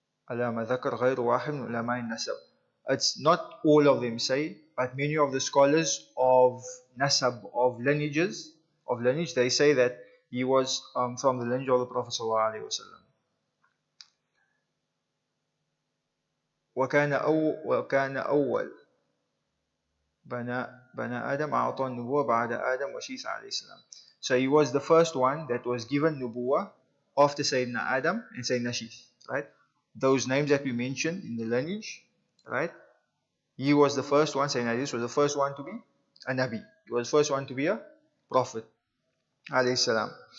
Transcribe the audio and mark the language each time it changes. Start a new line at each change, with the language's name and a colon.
Arabic: Alama dhakar ghayru wahid min ulama'i nasab.
English: It's not all of them say, but many of the scholars of nasab, of lineage, they say that he was from the lineage of the Prophet sallallahu alaihi wasallam.
Arabic: وكان أول بنى آدم أعطى النبوة بعد آدم وشيث عليه السلام.
English: So he was the first one that was given nubuwah after Sayyidina Adam and Sayyidina Sheeth, right? Those names that we mentioned in the lineage, right? He was the first one, Sayyidina Idris was the first one to be a Nabi. He was the first one to be a prophet, alayhi salam.